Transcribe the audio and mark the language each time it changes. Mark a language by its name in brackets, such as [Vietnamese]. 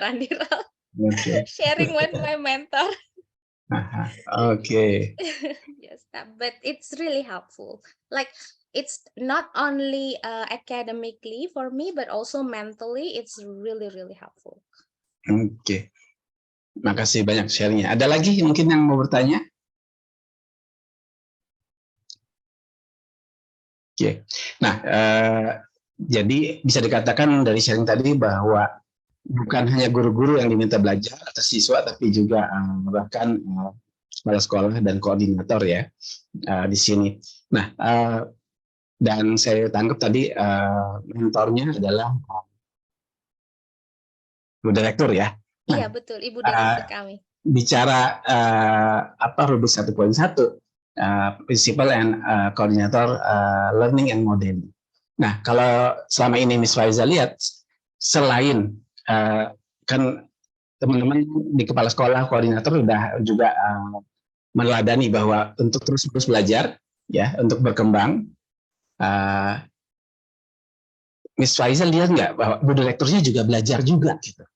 [English] Andiral, sharing with my mentor. Okay. Yes, but it's really helpful. Like it's not only academically for me, but also mentally, it's really really helpful. [Indonesian] Oke. Makasih banyak sharingnya. Ada lagi mungkin yang mau bertanya? Oke. Nah, jadi bisa dikatakan dari sharing tadi bahwa bukan hanya guru-guru yang diminta belajar atau siswa, tapi juga bahkan kepala sekolah dan koordinator ya di sini. Nah, dan saya tangkap tadi mentornya adalah Bu Direktur ya. Nah, iya betul, Ibu Direktur kami. Bicara rubrik 1.1. [English] Principal and Coordinator Learning and Modeling. [Indonesian] Nah, kalau selama ini Miss Faiza lihat, selain kan teman-teman di kepala sekolah, koordinator sudah juga meneladani bahwa untuk terus belajar, ya, untuk berkembang, Miss Faiza lihat nggak bahwa Bu Direkturnya juga belajar juga, gitu.